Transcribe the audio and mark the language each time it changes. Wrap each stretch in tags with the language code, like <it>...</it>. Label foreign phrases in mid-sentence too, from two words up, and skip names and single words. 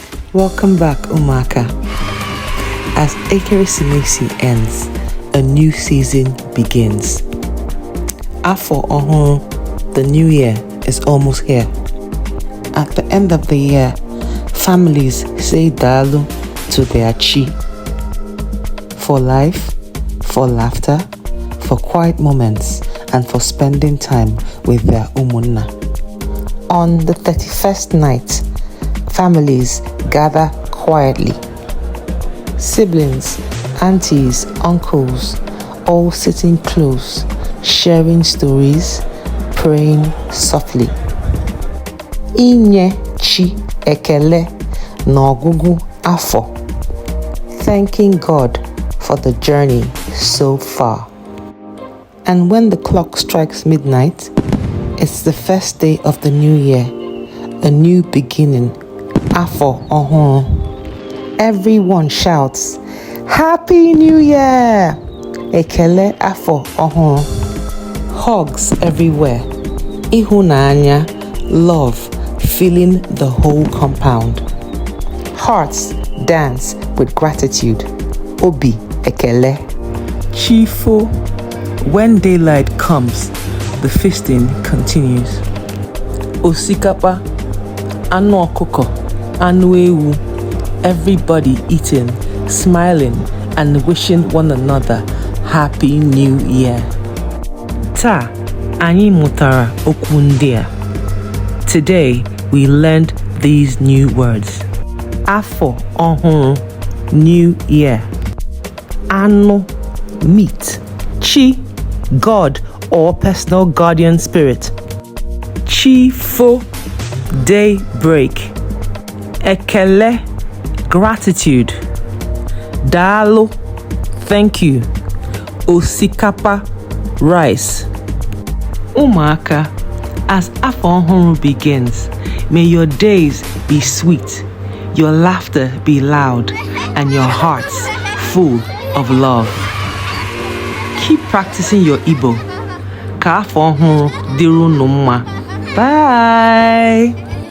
<en>Welcome back, Umaka. As Ekele ends, a new season begins.</en> <ig>Afọ Ọ, hụrụ,</ig> <en>the new year is almost here. At the end of the year, families say Daalu to their Chi. For life, for laughter, for quiet moments, and for spending time with their umunna. On the 31st night, families gather quietly. Siblings, aunties, uncles, all sitting close, sharing stories, praying softly.</en> <ig>Inye Chi Ekele n'ọgwụgwụ afọ.</ig> <en>Thanking God for the journey so far. And when the clock strikes midnight, it's the first day of the new year, a new beginning.</en> <ig>Afọ Ọ, hụrụ.</ig> <en>Everyone shouts, Happy New Year!</en> <ig>Ekele Afọ Ọ, hụrụ.</ig> <en>Hugs everywhere.</en> <ig>Ịhụnanya,</ig> <en>love, filling the whole compound. Hearts dance with gratitude.</en> <ig>Obi Ekele. Chi-foo.</ig> <en>When daylight comes, the feasting continues.</en> <ig>Osikapa, anụ ọkụkọ, anụ ewu,</ig> <en>everybody eating, smiling, and wishing one another Happy New Year.</en> <ig>Taa, anyị mụtara okwu ndị a.</ig> <en>Today, we learned these new words.</en> <ig>Afọ Ọ, hụrụ,</ig> <en>New Year. Anụ, meat. Chi, God or personal guardian spirit. Chi-foo, Daybreak. Ekele, gratitude. Daalu, thank you. Osikapa, rice. Umaka, as</en> <ig>Afọ Ọ, hụrụ</ig> <en>begins, may your days be sweet, your laughter be loud, and your hearts full of love. Keep practicing your Igbo.</en> <ig>Ka Afọ Ọ, hụrụ dịrị unu mma.</ig> <en>Bye!</en>